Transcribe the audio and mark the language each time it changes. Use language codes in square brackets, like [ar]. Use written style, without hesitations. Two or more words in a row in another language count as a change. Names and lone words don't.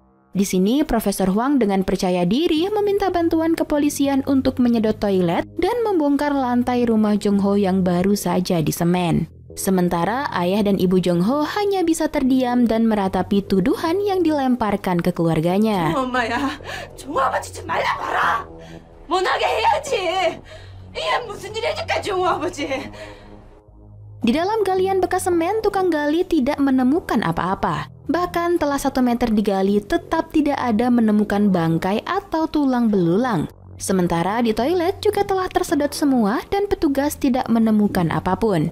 [id] Di sini, Profesor Hwang dengan percaya diri meminta bantuan kepolisian untuk menyedot toilet dan membongkar lantai rumah Jong-ho yang baru saja disemen. Sementara ayah dan ibu Jong-ho hanya bisa terdiam dan meratapi tuduhan yang dilemparkan ke keluarganya. [ko] 엄마야, 종호 아버지 좀 말라봐라. 못하게 해야지. 이게 무슨 일 해줄까, 종호 아버지. [id] Di dalam galian bekas semen, tukang gali tidak menemukan apa-apa. Bahkan telah 1 meter digali tetap tidak ada menemukan bangkai atau tulang belulang. Sementara di toilet juga telah tersedot semua dan petugas tidak menemukan apapun.